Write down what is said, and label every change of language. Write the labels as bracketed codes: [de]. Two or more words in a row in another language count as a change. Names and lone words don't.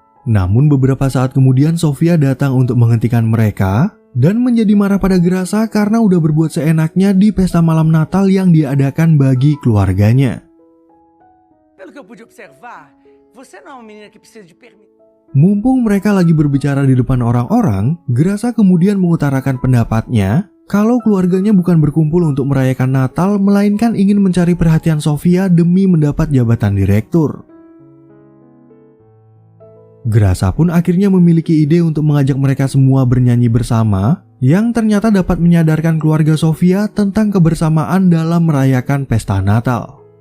[id] Namun beberapa saat kemudian Sofia datang untuk menghentikan mereka dan menjadi marah pada Grasa karena udah berbuat seenaknya di pesta malam Natal yang diadakan bagi keluarganya. [pt] Pelo que eu pude observar, você não é uma menina que precisa de permissão. [id] Mumpung mereka lagi berbicara di depan orang-orang, Grasa kemudian mengutarakan pendapatnya kalau keluarganya bukan berkumpul untuk merayakan Natal, melainkan ingin mencari perhatian Sofia demi mendapat jabatan direktur. Grasa pun akhirnya memiliki ide untuk mengajak mereka semua bernyanyi bersama, yang ternyata dapat menyadarkan keluarga Sofia tentang kebersamaan dalam merayakan pesta Natal.